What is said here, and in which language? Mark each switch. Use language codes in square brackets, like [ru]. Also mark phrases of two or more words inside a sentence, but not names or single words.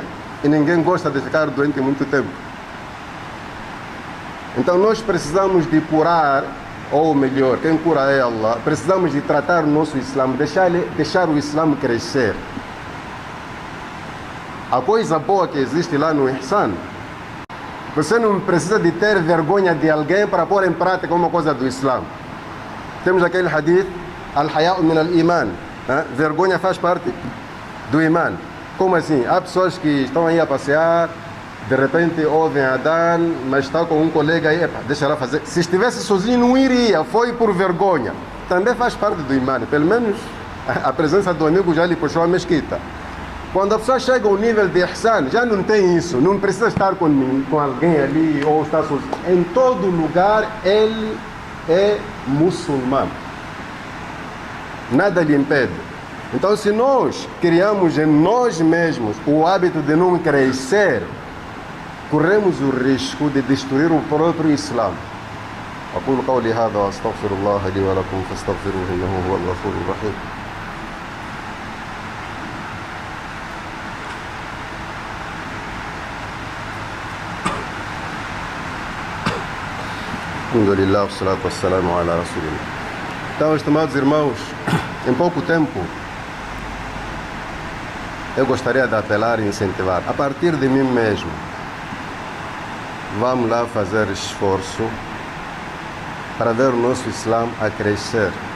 [pt] E ninguém gosta de ficar doente muito tempo. Então nós precisamos de curar, ou melhor, quem cura é Allah. Precisamos de tratar o nosso Islã, deixar o Islã crescer. A coisa boa que existe lá no ihsan, você não precisa de ter vergonha de alguém para pôr em prática uma coisa do Islã. Temos aquele hadith, [ar] الحياء من الإيمان. [pt] Vergonha faz parte do imã. Como assim? Há pessoas que estão aí a passear, de repente ouvem Adhan, mas está com um colega aí, deixa ela fazer. Se estivesse sozinho não iria, foi por vergonha. Também faz parte do imã. Pelo menos a presença do amigo já lhe puxou a mesquita. Quando a pessoa chega ao nível de ihsan, já não tem isso, não precisa estar com alguém ali ou estar sozinho. Em todo lugar ele é muçulmano. Nada lhe impede. Então, se nós criamos em nós mesmos o hábito de não crescer, corremos o risco de destruir o próprio Islã. [ar] أقول قولي هذا وأستغفر الله لي ولكم فاستغفروه إنه هو الغفور الرحيم. الحمد لله والصلاة والسلام على رسول الله. [pt] Então, estimados irmãos, em pouco tempo eu gostaria de apelar e incentivar, a partir de mim mesmo, vamos lá fazer esforço para ver o nosso Islã a crescer.